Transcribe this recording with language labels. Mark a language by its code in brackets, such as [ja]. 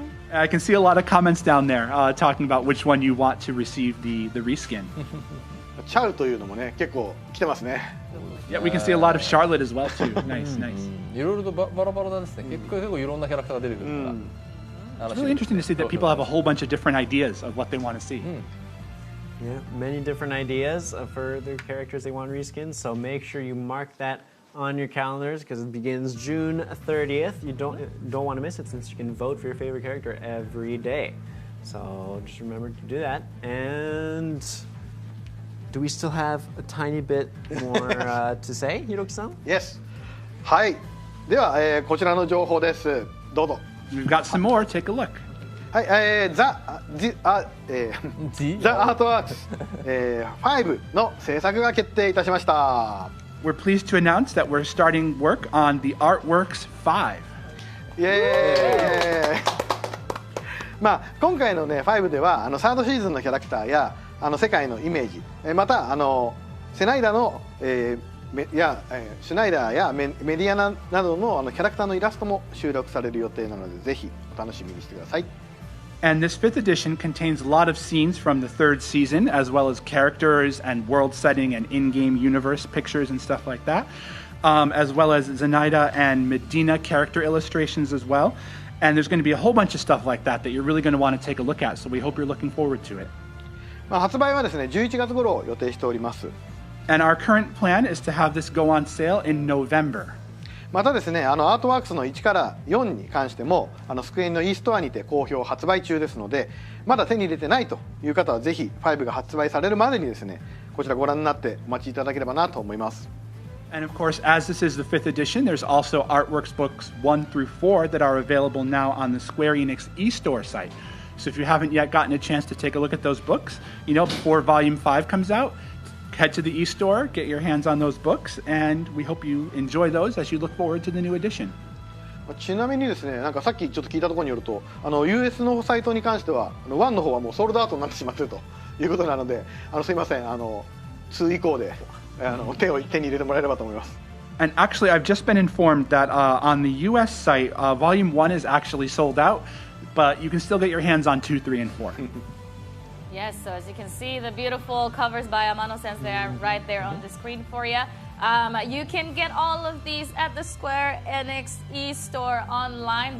[en] I can see a lot of comments down there talking about which one you want to receive the reskin. [ja] チャウというのもね、結構来てますね。 [en] Yeah, we can see a lot of Charlotte as well too. Nice, nice. [ja] いろいろとバラバラですね。結構いろんなキャラクターが出てくるから。 [en] It's really interesting to see that people have a whole bunch of different ideas of what they want to see. Yeah, many different ideas for their characters they want to reskin. So make sure you mark that on your calendars because it begins June 30th. You don't want to miss it since you can vote for your favorite character every day. So just remember to do that. And do we still have a tiny bit more to say, Hiroki-san? Yes. はい。 [ja] では、こちらの情報です。どうぞ。 [en] We've got some more. Take a look. [ja] はい、The Artworks 5の制作が決定いたしました。 [en] We're pleased to announce that we're starting work on the Artworks 5. [ja] イエーイ今回のね5ではサードシーズンのキャラクターや世界のイメージ、またシュナイダーやメディアなどのキャラクターのイラストも収録される予定なので、ぜひお楽しみにしてください。 [en] And this 5th edition contains a lot of scenes from the 3rd season, as well as characters and world setting and in-game universe pictures and stuff like that, as well as Zenaida and Medina character illustrations as well. And there's going to be a whole bunch of stuff like that that you're really going to want to take a look at, so we hope you're looking forward to it. [ja] 発売はですね、11月頃を予定しております。 [en] And our current plan is to have this go on sale in November. [ja] またですね、アートワークスの1から4に関してもスクエニの e ストアにて好評発売中ですので、まだ手に入れてないという方はぜひ5が発売されるまでにですね、こちらご覧になってお待ちいただければなと思います。 [en] And of course, as this is the 5th edition, there's also Artworks books 1 through 4 that are available now on the Square Enix eStore site. So if you haven't yet gotten a chance to take a look at those books, before Volume 5 comes out, head to the eStore, get your hands on those books, and we hope you enjoy those as you look forward to the new edition. [ja] ちなみにですね、なんかさっきちょっと聞いたところによると、US のサイトに関しては1の方はもうソールドアウトになってしまっているということなので、すいません、2以降で手に入れてもらえればと思います。 [en] And actually, I've just been informed that on the US site, Volume 1 is actually sold out, but you can still get your hands on 2, 3, and 4. Yes, so as you can see, the beautiful covers by Amano-sensei are right there on the screen for you. You can get all of these at the Square Enix eStore online.